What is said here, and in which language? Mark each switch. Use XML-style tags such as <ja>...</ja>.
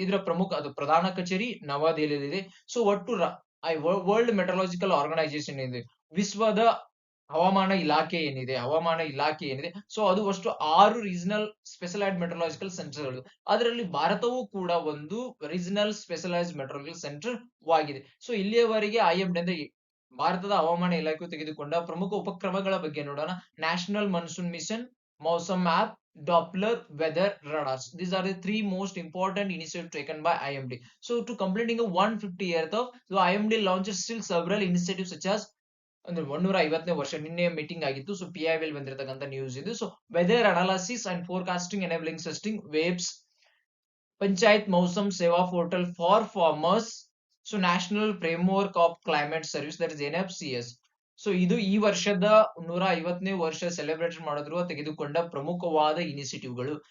<kn>ಇದರ ಪ್ರಧಾನ ಕಚೇರಿ ನವದೆಹಲಿಯಲ್ಲಿದೆ. ಸೊ ಒಟ್ಟು ವರ್ಲ್ಡ್ ಮೆಟ್ರಲಾಜಿಕಲ್ ಆರ್ಗನೈಸೇಷನ್ ಇದೆ, ವಿಶ್ವದ ಹವಾಮಾನ ಇಲಾಖೆ ಏನಿದೆ, ಸೊ ಅದು ಅಷ್ಟು 6 ರೀಜನಲ್ ಸ್ಪೆಷಲೈಸ್ಡ್ ಮೆಟ್ರಲಾಜಿಕಲ್ ಸೆಂಟರ್ಗಳು. ಅದರಲ್ಲಿ ಭಾರತವೂ ಕೂಡ ಒಂದು ರೀಜನಲ್ ಸ್ಪೆಷಲೈಸ್ಡ್ ಮೆಟ್ರಲಾಜಿಕಲ್ ಸೆಂಟರ್ ಆಗಿದೆ. ಸೊ ಇಲ್ಲಿಯವರೆಗೆ IMD ಅಂದ್ರೆ ಭಾರತದ ಹವಾಮಾನ ಇಲಾಖೆಯು ತೆಗೆದುಕೊಂಡ ಪ್ರಮುಖ ಉಪಕ್ರಮಗಳ ಬಗ್ಗೆ ನೋಡೋಣ. National monsoon mission, Mausam app, Doppler weather radars.</kn> <en>These are the 3 most important initiatives taken by IMD. So to completing a 150 years of, so IMD launches still several initiatives such as</en> <kn>ಅಂದ್ರೆ 150ನೇ ವರ್ಷ ನಿನ್ನೆ ಮೀಟಿಂಗ್ ಆಗಿತ್ತು. So PIBL ಬಂದಿರತಕ್ಕಂತ news ಇದು. So weather analysis and forecasting enabling system, waves, panchayat Mausam ಸೇವಾ portal for farmers, so national framework of climate service, that is NFCS. So ಇದು ಈ ವರ್ಷದ 150ನೇ ವರ್ಷ ಸೆಲೆಬ್ರೇಟ್ ಮಾಡಿದ್ರು ತೆಗೆದುಕೊಂಡ ಪ್ರಮುಖವಾದ ಇನಿಷಿಯೇಟಿವ್ಗಳು.</kn>